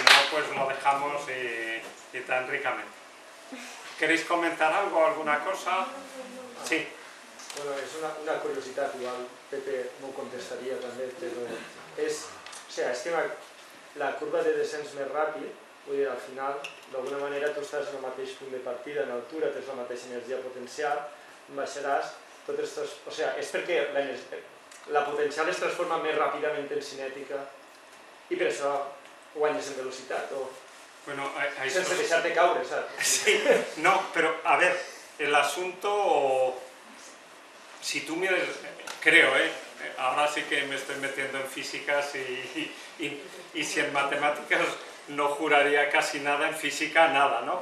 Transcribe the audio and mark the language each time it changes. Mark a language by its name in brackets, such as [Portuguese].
[Spanish] Pues lo dejamos y tan ricamente. ¿Queréis comentar algo, alguna cosa? Sí. Bueno, es una curiosidad, igual Pepe [Catalan] m'ho contestaria també, però és que la curva de descens més ràpid, vull dir, al final, d'alguna manera tu estàs en el mateix punt de partida, en altura, tens la mateixa energia potencial, baixaràs, o sigui, és perquè la potencial es transforma més ràpidament en cinètica i per això guanyes en velocitat o bueno, sense deixar-te caure, ¿sabes? [Spanish] Sí, no, pero a ver, el asunto, si tú miras, creo, ahora sí que me estoy metiendo en físicas y si en matemáticas no juraría casi nada, en física nada, ¿no?